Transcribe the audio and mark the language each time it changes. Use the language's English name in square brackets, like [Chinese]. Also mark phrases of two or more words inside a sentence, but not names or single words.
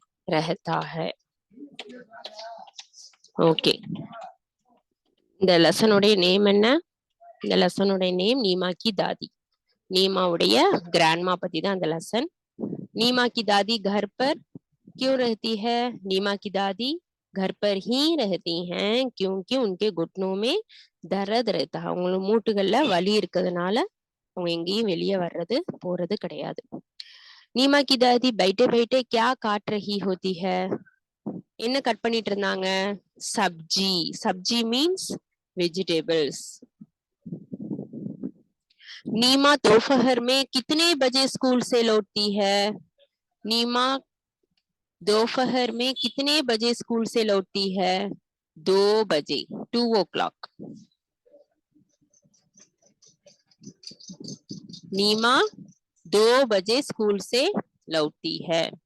[Hindi] रहता है. [Tamil] ஓகே, இந்த லெசனுடைய நேம் என்ன? இந்த லெசனுடைய நேம் நீமா கி தாதி. நீமாவுடைய கிராண்ட்மா பத்தி தான் அந்த லெசன். [Hindi] नीमा की दादी घर पर क्यों रहती है? नीमा की दादी घर पर ही रहती हैं क्योंकि उनके घुटनों में दर्द रहता है. [Tamil] அவங்களுக்கு மூட்டுகள்ல வலி இருக்கிறதுனால அவங்க எங்கேயும் வெளியே வர்றது போறது கிடையாது. [Hindi] नीमा की दादी बैठे बैठे क्या काट रही होती है? [Tamil] என்ன கட் பண்ணிட்டு இருந்தாங்க? சப்ஜி. சப்ஜி [English] means vegetables. [Hindi] नीमा दोपहर में कितने बजे स्कूल से लौटती है? नीमा दोपहर में कितने बजे स्कूल से लौटती है? 2 बजे, 2 o'clock. नीमा 2 बजे स्कूल से लौटती है.